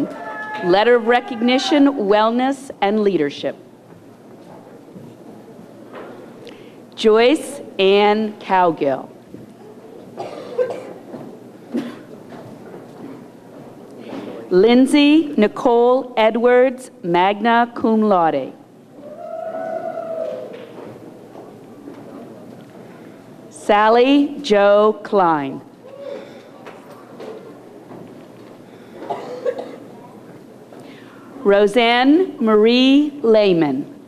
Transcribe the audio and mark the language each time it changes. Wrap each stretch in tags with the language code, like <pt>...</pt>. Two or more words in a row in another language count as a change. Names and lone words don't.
<en>Letter of Recognition, Wellness and Leadership. Joyce Ann Cowgill. Lindsay Nicole Edwards,</en> <la>magna cum laude.</la> <en>Sally Jo Klein. Roseanne Marie Lehman.</en>